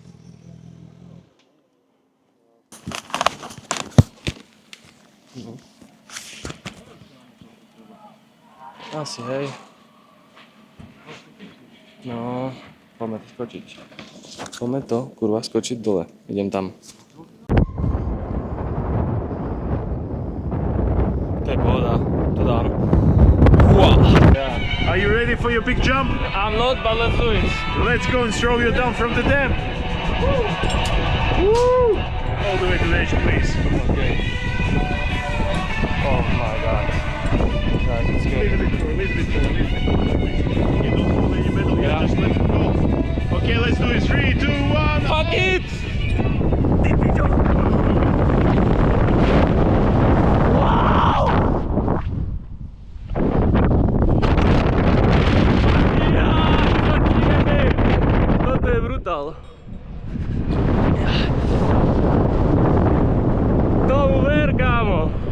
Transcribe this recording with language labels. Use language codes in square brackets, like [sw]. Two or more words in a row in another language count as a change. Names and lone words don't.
[sk] Asi, hej. No, poďme to skočiť. Poďme to, kurva, skočiť dole. Idem tam. To je pohoda, to dám. Wow. [en] Are you ready for your big jump? I'm not, but let's do it. Let's go and throw you down from the dam. Woo! Woo! All the way to the edge, please. Okay. Oh my god. Guys, it's A scary. little bit more, a little bit more, a little bit more. You don't hold any metal, Yeah. just let it go. Okay, let's do it. 3, 2, 1. Fuck it! [sk] Toto je brutál. Tomu ver, kámo.